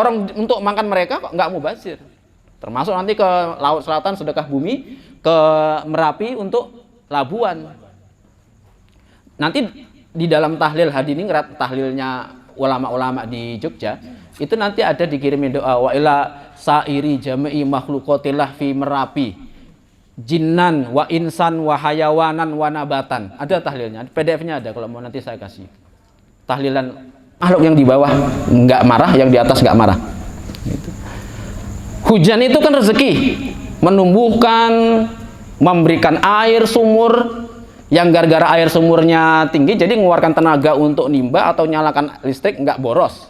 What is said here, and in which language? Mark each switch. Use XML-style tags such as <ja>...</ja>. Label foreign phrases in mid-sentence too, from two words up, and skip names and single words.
<id>Orang untuk makan mereka kok enggak mubazir. Termasuk nanti ke Laut Selatan sedekah bumi, ke Merapi untuk labuan. Nanti di dalam tahlil hadiningrat, tahlilnya ulama-ulama di Jogja, itu nanti ada dikirimin doa</id> <ar>وإلى سائر جميع مخلوقات الله في</ar> <id>Merapi</id> <ar>جنا وإنسا وحيوانا ونباتا.</ar> <id>Ada tahlilnya, PDF-nya ada, kalau mau nanti saya kasih. Tahlilan makhluk yang di bawah nggak marah, yang di atas nggak marah. Gitu. Hujan itu kan rezeki, menumbuhkan, memberikan air sumur, yang gara-gara air sumurnya tinggi jadi mengeluarkan tenaga untuk nimba atau nyalakan listrik nggak boros.</id>